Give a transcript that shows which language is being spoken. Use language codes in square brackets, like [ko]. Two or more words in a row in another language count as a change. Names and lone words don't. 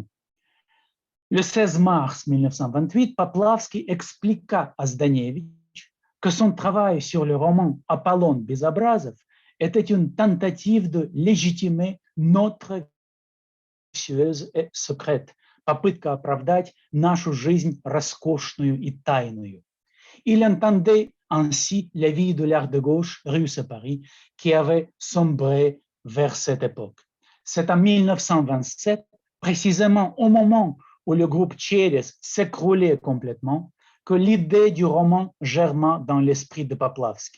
[fr] Le 16 mars 1928, Poplavsky expliqua à Zdanevich que son travail sur le roman Apollon Безобразов était une tentative de légitimer notre précieuse et secrète, [ru] попытка оправдать нашу жизнь роскошную и тайную. [fr] Il entendait ainsi la vie de l'art de gauche russe à Paris qui avait sombré vers cette époque. C'est en 1927, précisément au moment où le groupe Tcheres s'écroulait complètement, que l'idée du roman germa dans l'esprit de Poplavsky.